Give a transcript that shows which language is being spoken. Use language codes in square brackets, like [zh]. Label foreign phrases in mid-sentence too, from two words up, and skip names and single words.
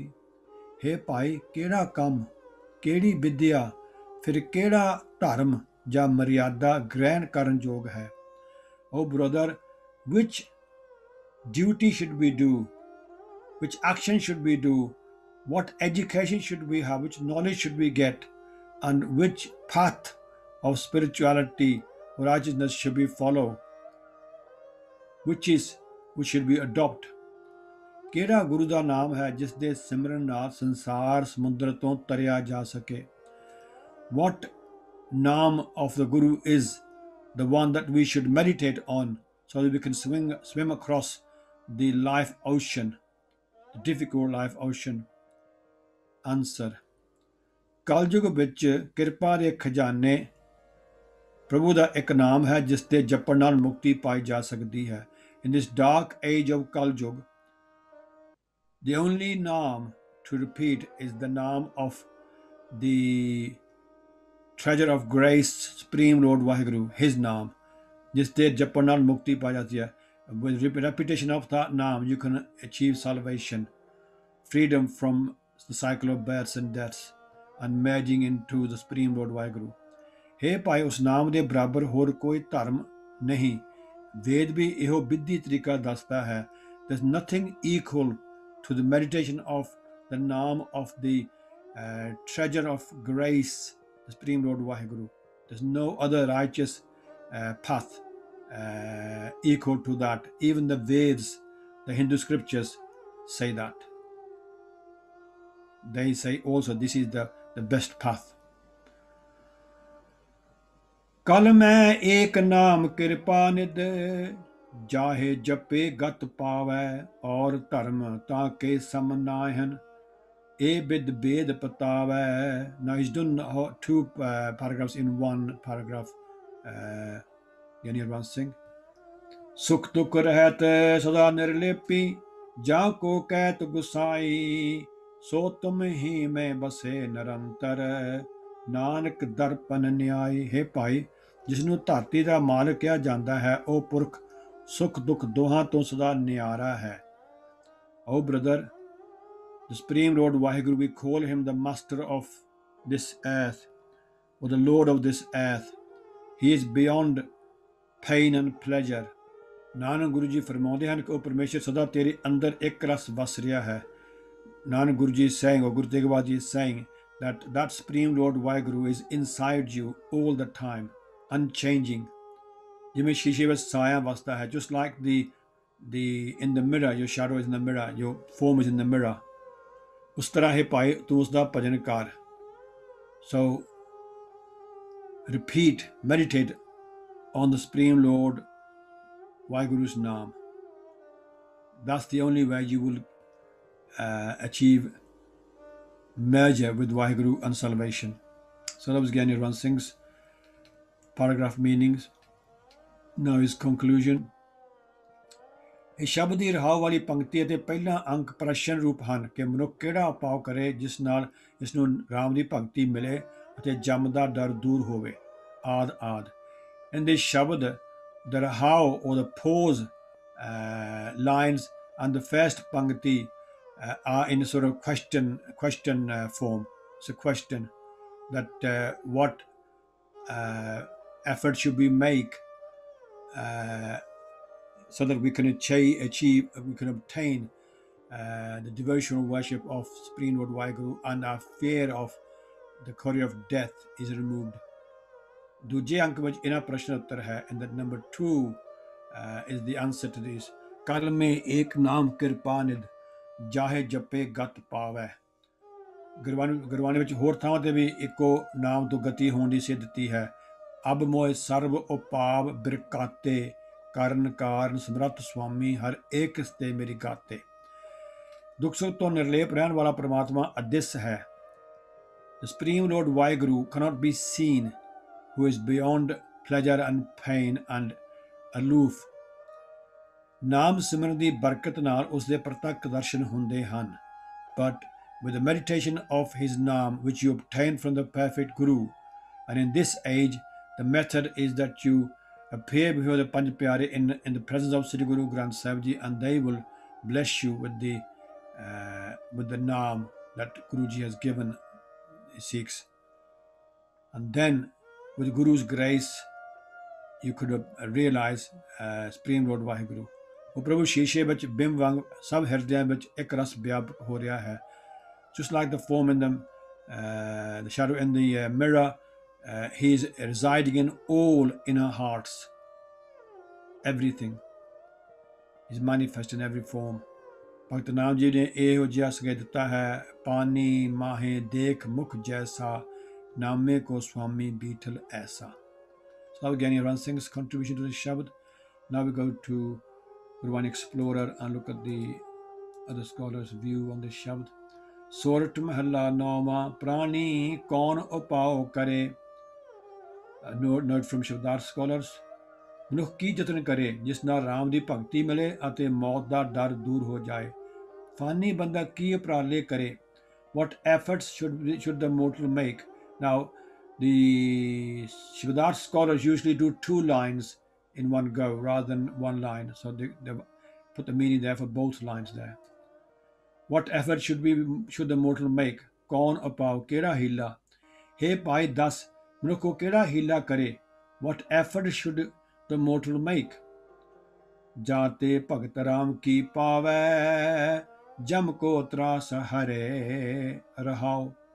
[hi] हे भाई, [pa] ਕਿਹੜਾ ਕੰਮ, ਕਿਹੜੀ ਵਿਦਿਆ, ਫਿਰ ਕਿਹੜਾ ਧਰਮ ਜਾਂ ਮਰਿਆਦਾ ਗ੍ਰਹਿਣ ਕਰਨ ਯੋਗ ਹੈ। [en] O brother, which duty should we do? Which action should we do what education should we have, which knowledge should we get, and which path of spirituality or righteousness should we follow, which should we adopt. [pa] ਕਿਹੜਾ ਗੁਰੂ ਦਾ ਨਾਮ ਹੈ ਜਿਸ ਦੇ ਸਿਮਰਨ ਨਾਲ ਸੰਸਾਰ ਸਮੁੰਦਰ ਤੋਂ ਤਰਿਆ ਜਾ ਸਕੇ? [en] What name of the Guru is the one that we should meditate on so that we can swim across the life ocean, the difficult life ocean? Answer. [pa] ਕਲਯੁਗ ਵਿੱਚ ਕਿਰਪਾ ਦੇ ਖਜ਼ਾਨੇ ਪ੍ਰਭੂ ਦਾ ਇੱਕ ਨਾਮ ਹੈ ਜਿਸ ਦੇ ਜਪਣ ਨਾਲ ਮੁਕਤੀ ਪਾਈ ਜਾ ਸਕਦੀ ਹੈ. [en] In this dark age of Kaljug, the only name to repeat is the name of the treasure of grace, Supreme Lord Vaheguru, his name, [pa] ਜਿਸ ਦੇ ਜਪਣ ਨਾਲ ਮੁਕਤੀ ਪਾ ਜਾਤੀ ਹੈ. [en] With repetition of that name, you can achieve salvation, freedom from the cycle of births and deaths, and merging into the Supreme Lord Vaheguru. [pa] ਹੇ ਭਾਈ, ਉਸ ਨਾਮ ਦੇ ਬਰਾਬਰ ਹੋਰ ਕੋਈ ਧਰਮ ਨਹੀਂ. ਵੇਦ ਵੀ ਇਹੋ ਵਿਧੀ ਤਰੀਕਾ ਦੱਸਦਾ ਹੈ. [en] There's nothing equal to the meditation of the name of the treasure of grace, the Supreme Lord Vaheguru. There's no other righteous path equal to that. Even the Veds, the Hindu scriptures, say that. They say also this is the best path. [pa] ਕਲ ਮੈਂ ਏਕ ਨਾਮ ਕ੍ਰਿਪਾ ਨਿਧ ਜਾਹੇ ਜਪੇ ਗਤ ਪਾਵੈ ਔਰ ਧਰਮ ਤਾਕੇ ਸਮ ਨਾਹਨ ਏ ਬਿਦ ਬੇਦ ਪਤਾਵੈ. [en] Now he's done two paragraphs in one paragraph. [hi] यानी हरवंश सिंह. [pa] ਸੁਖ ਦੁਖ ਰਹਤ ਸਦਾ ਨਿਰਲੇਪੀ ਜਾ ਕੋ ਕਹਤ ਗੁਸਾਈ ਸੋ ਤੁਮ ਹੀ ਮੇਂ ਬਸੇ ਨਿਰੰਤਰ ਨਾਨਕ ਦਰਪਣ ਨਿਆਇ. [hi] हे भाई, जिसनों धरती का मालिक किया जाता है वह पुरख सुख दुख दोहां तो सदा नियारा है. [en] Oh brother, the Supreme Lord Vaheguru, we call him the master of this earth or the Lord of this earth. He is beyond pain and pleasure. [hi] नानक गुरु जी फरमाते हैं कि वह परमेश्वर सदा तेरे अंदर एक रस बस रहा है. [en] नानक गुरु जी is saying, or Guru Tegh Bahadurji is saying, that Supreme Lord Vaheguru is inside you all the time, unchanging. [hi] जिमें शीशे में साया बसता है, [en] just like the in the mirror, your shadow is in the mirror, your form is in the mirror. [hi] उस तरह है भाई तू उसका भजन कर. [en] So repeat, meditate on the Supreme Lord Vaheguru's name. That's the only way you will achieve merger with Vaheguru and salvation. So that was Gyani Harwans Singh's paragraph meanings. Now his conclusion. [pa] ਇਸ ਸ਼ਬਦ ਦੀ ਰਹਾਉ ਵਾਲੀ ਪੰਕਤੀ ਅਤੇ ਪਹਿਲਾ ਅੰਕ ਪ੍ਰਸ਼ਨ ਰੂਪ ਹਨ ਕਿ ਮਨੁੱਖ ਕਿਹੜਾ ਉਪਾਅ ਕਰੇ ਜਿਸ ਨਾਲ ਇਸ ਨੂੰ ਰਾਮ ਦੀ ਭਗਤੀ ਮਿਲੇ ਅਤੇ ਜਮ ਦਾ ਡਰ ਦੂਰ ਹੋਵੇ ਆਦ ਆਦ. [en] In this shabad, the rahau or the pause lines and the first pankti are in a sort of question form. It's a question that what effort should we make so that we can achieve, we can obtain the devotional worship of Supreme Lord Vaheguru and our fear of the career of death is removed. [pa] ਦੂਜੇ ਅੰਕ ਵਿੱਚ ਇਹਨਾਂ ਪ੍ਰਸ਼ਨ ਉੱਤਰ ਹੈ [en] and that number 2 is the answer to this. [pa] ਕਲ ਮੇ ਏਕ ਨਾਮ ਕਿਰਪਾ ਨਿਧ ਜਾਹੇ ਜਪੇ ਗਤ ਪਾਵੈ. ਗੁਰਬਾਣੀ ਵਿੱਚ ਹੋਰ ਥਾਵਾਂ ਤੇ ਵੀ ਇੱਕੋ ਨਾਮ ਤੋਂ ਗਤੀ ਹੋਣ ਦੀ ਸਿੱਧ ਦਿੱਤੀ ਹੈ. ਅਬ ਮੋਏ ਸਰਬ ਉਪਾਵ ਬਿਰਕਾਤੇ ਕਰਨ ਕਾਰਨ ਸਮਰੱਥ ਸੁਆਮੀ ਹਰ ਏਕ ਕਿਸਤੇ ਮੇਰੀ ਗਾਤੇ. ਦੁੱਖ ਸੁੱਖ ਤੋਂ ਨਿਰਲੇਪ ਰਹਿਣ ਵਾਲਾ ਪ੍ਰਮਾਤਮਾ ਅਦਿਸ ਹੈ. [en] The Supreme Lord Vaheguru cannot be seen, who is beyond pleasure and pain and aloof. [pa] ਨਾਮ ਸਿਮਰਨ ਦੀ ਬਰਕਤ ਨਾਲ ਉਸ ਦੇ ਪ੍ਰਤੱਖ ਦਰਸ਼ਨ ਹੁੰਦੇ ਹਨ. [en] But with the meditation of his name which you obtain from the perfect Guru, and in this age the method is that you appear before the Panj Pyare in the presence of Sri Guru Granth Sahib Ji, and they will bless you with the name that Guruji has given Sikhs. And then with Guru's grace you could realize Supreme Lord Vaheguru. [pa] ਉਹ ਪ੍ਰਭੂ ਸ਼ੀਸ਼ੇ ਵਿੱਚ ਬਿੰਬ ਵਾਂਗ ਸਭ ਹਿਰਦਿਆਂ ਵਿੱਚ ਇੱਕ ਰਸ ਵਿਆਪਕ ਹੋ ਰਿਹਾ ਹੈ. [en] just like the form in the shadow in the mirror. He is residing in all inner hearts. Everything is manifest in every form. [pa] ਭਗਤ ਨਾਮ ਜੀ ਨੇ ਇਹੋ ਜਿਹਾ ਸੰਕੇਤ ਦਿੱਤਾ ਹੈ, ਪਾਣੀ ਮਾਹੇ ਦੇਖ ਮੁਖ ਜੈਸਾ, ਨਾਮੇ ਕੋ swami ਬੀਠਲ ਐਸਾ. [en] So that was Gyani Ran Singh's contribution to this Shabad. Now we go to Gurbani Explorer and look at the other scholars' view on this Shabad. [pa] ਸੋਰਠ ਮਹਲਾ ਨਉਮਾ ਪ੍ਰਾਣੀ ਕਉਨ ਉਪਾਉ ਕਰੈ. [en] Note from Shabdar scholars. [pa] ਮਨੁੱਖ ਕੀ ਯਤਨ ਕਰੇ ਜਿਸ ਨਾਲ ਰਾਮ ਦੀ ਭਗਤੀ ਮਿਲੇ ਅਤੇ ਮੌਤ ਦਾ ਡਰ ਦੂਰ ਹੋ ਜਾਏ. ਫਾਨੀ ਬੰਦਾ ਕੀ ਉਪਰਾਲੇ ਕਰੇ. [en] What efforts should the mortal make? Now, the Shabdar scholars usually do 2 lines in one go rather than 1 line. So they put the meaning there for both lines there. What effort should the mortal make? [pa] ਕਉਨ ਉਪਾਉ, ਕਿਹੜਾ ਹੀਲਾ. ਹੇ ਭਾਈ ਦੱਸ, ਮਨੁੱਖ ਕੋ ਕਿਹੜਾ ਹੀਲਾ ਕਰੇ. [en] What effort should the mortal make? [pa] ਜਾਤੇ ਭਗਤ ਰਾਮ ਕੀ ਪਾਵੈ, ਜਮ ਕੋ ਤਰਾਸ ਹਰੇ ਰਹਾਓ.